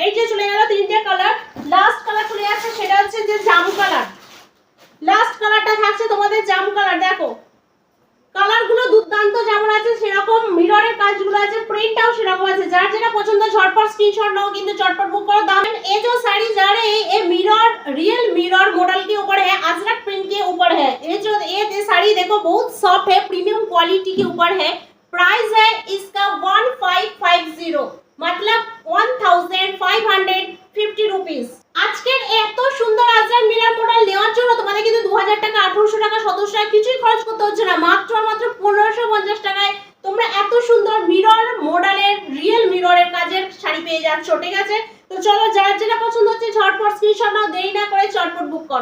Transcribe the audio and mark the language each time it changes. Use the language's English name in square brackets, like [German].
[Bangla] এই যে চলে গেল তিনটে কালার। লাস্ট কালার চলে যাচ্ছে, সেটা হচ্ছে যে জাম কালার। লাস্ট কালারটা থাকছে তোমাদের জাম কালার। দেখো কালারগুলো দুর্দান্ত, যেমন আছে সেরকম মিররের কাজগুলো আছে, প্রিন্টটাও সেরকম আছে। যার যেটা পছন্দ ঝটপট स्क्रीनशॉट नाओ, কিন্তু চটপট বুক করো। [Hindi] दाम ये जो साड़ी जा रही है, ये मिरर रियल मिरर मॉडल के ऊपर है, अजरक प्रिंट के ऊपर है। ये साड़ी देखो बहुत सॉफ्ट है, प्रीमियम क्वालिटी के ऊपर है। प्राइस है इसका 1550, मतलब 1550 रुपीस। [Bangla] আজকের এত সুন্দর আজরাক মিরর মডেল নেওয়ার জন্য তোমাদের কিন্তু 2000 টাকা, 1800 টাকা, 1700 টাকা কিছুই খরচ করতে হচ্ছে না। মাত্র 1550 টাকায় তোমরা এত সুন্দর মিরর মডেলের রিয়েল মিররের কাজের শাড়ি পেয়ে যাচ্ছ। ঠিক আছে, তো চলো যার যেটা পছন্দ হচ্ছে ঝটপট স্ক্রিনশট নাও, দেরি না করে চটপট বুক করো।